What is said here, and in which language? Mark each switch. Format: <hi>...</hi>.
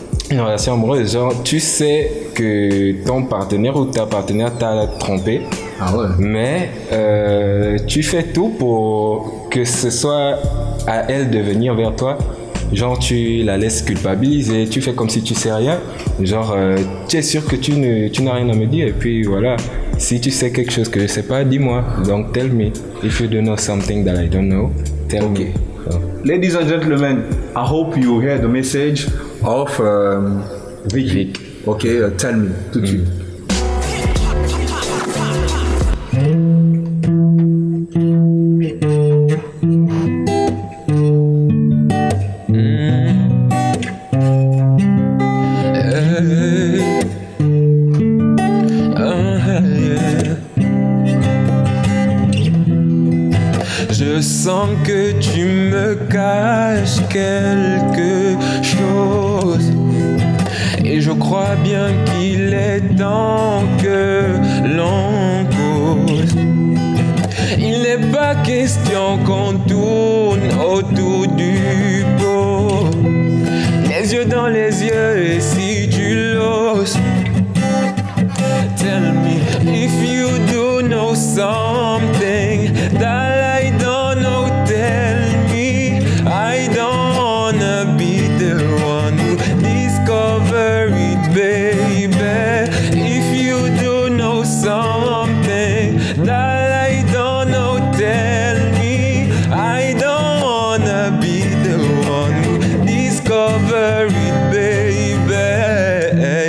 <fr>Une relation amoureuse, genre tu sais que ton partenaire ou ta partenaire t'a trompé, mais tu fais tout pour que ce soit à elle de venir vers toi. Genre tu la laisses culpabiliser, tu fais comme si tu sais rien. Genre tu es sûr que tu n'as rien à me dire et puis voilà. Si tu sais quelque chose que je sais pas, dis-moi. Donc</fr> <en>tell me. If you don't know something that I don't know, tell me. So. Ladies and gentlemen, I hope you hear the message of Vic. Okay, tell me</en> <fr>tout de suite. Je sens que tu me caches quelque chose et je crois bien qu'il est temps que l'on cause. Il n'est pas question qu'on tourne autour du pot, les yeux dans les yeux et si tu l'oses.</fr> <en>Tell me if you do know something that I don't know. Tell me I don't wanna be the one who discover it, baby. If you do know something that I don't know, tell me I don't wanna be the one who discover it, baby.</en>